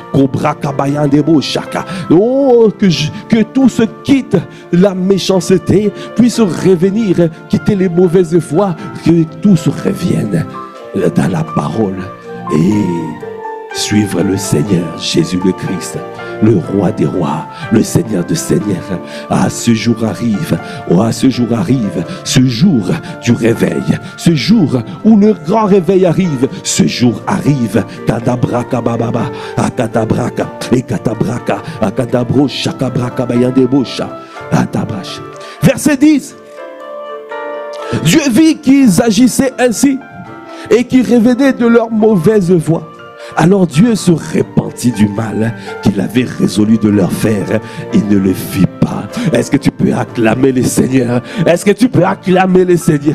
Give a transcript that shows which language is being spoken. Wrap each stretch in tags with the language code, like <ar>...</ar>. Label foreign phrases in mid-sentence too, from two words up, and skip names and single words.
<fr>que tous quittent la méchanceté, puissent revenir, quitter les mauvaises voies, que tous reviennent dans la parole et suivre le Seigneur Jésus le Christ, le roi des rois, le Seigneur des seigneurs. Ah, ce jour arrive, ce jour du réveil, ce jour où le grand réveil arrive, ce jour arrive. Kadabraka bababa, akadabraka, ekatabraka, akadabro, shakabraka, bayandebosha, atabrash. Verset 10. Dieu vit qu'ils agissaient ainsi et qu'ils revenaient de leur mauvaise voie. Alors Dieu se repentit du mal qu'il avait résolu de leur faire. Il ne le fit pas. Est-ce que tu peux acclamer le Seigneur? Est-ce que tu peux acclamer le Seigneur?</fr>